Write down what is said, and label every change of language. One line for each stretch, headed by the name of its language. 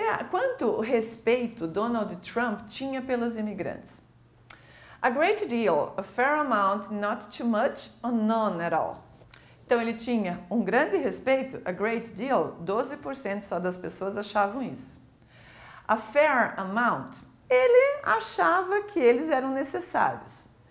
Portuguese: Quanto respeito Donald Trump tinha pelos imigrantes?
English: A great deal, a fair amount, not too much, or none at all.
Portuguese: Então ele tinha um grande respeito,
English: a great deal,
Portuguese: 12% só das pessoas achavam isso.
English: A fair amount,
Portuguese: ele achava que eles eram necessários.